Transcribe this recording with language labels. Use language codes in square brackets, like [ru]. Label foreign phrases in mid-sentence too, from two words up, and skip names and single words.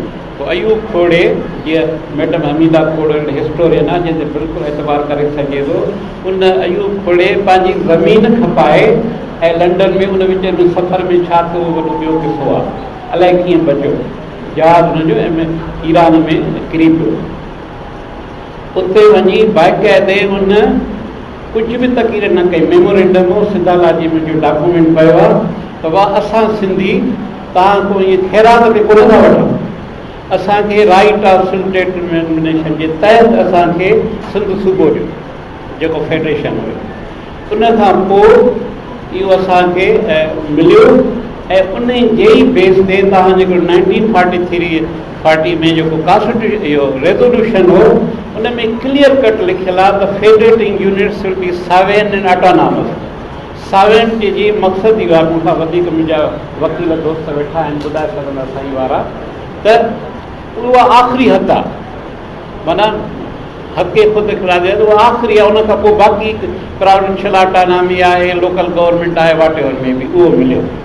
[sd] पोइ अयूब खोड़े, जीअं मैडम हमीदा खोड़ो हिस्टोरियन आहे जंहिंते बिल्कुलु एतबार करे सघे थो, उन अयूब खोड़े पंहिंजी ज़मीन खपाए ऐं लंडन में उन विच में सफ़र में छा थियो वॾो ॿियो किसो आहे, अलाए कीअं बचियो, जहाज़ हुनजो ईरान में किरी पियो। उते वञी बाक़ाइदे उन कुझु बि तक़रीर न कई, मेमोरेंडम हो सिंधालाजी में जो डॉक्यूमेंट पियो आहे त वाह असां सिंधी तव्हां को इएं ख़ैरात में कोन था वठूं, असांखे [en] right of self determination [sd] जे तहत असांखे सिंध सूबो ॾियो जेको फेडरेशन हुयो। उन खां पोइ इहो असांखे मिलियो ऐं उन जे ई बेस ते तव्हां जेको 1943 में जेको कॉन्स्टिट्यूशन इहो रेज़ोल्यूशन हो उन में [en] clear cut [sd] लिखियलु आहे त [en] federating units will be sovereign and autonomous. [sd] सावेन जी मक़सदु इहो आहे, मूंखां वधीक मुंहिंजा वकील दोस्त वेठा आहिनि ॿुधाए सघंदा साईं वारा, त उहा आख़िरी हद आहे, माना हक़ ख़ुदि इख़्तियारी आहे, उहा आख़िरी आहे। उन खां पोइ बाक़ी [en] provincial autonomy [sd] आहे, [en] local government [sd] आहे, [en] whatever [sd] में बि उहो मिलियो।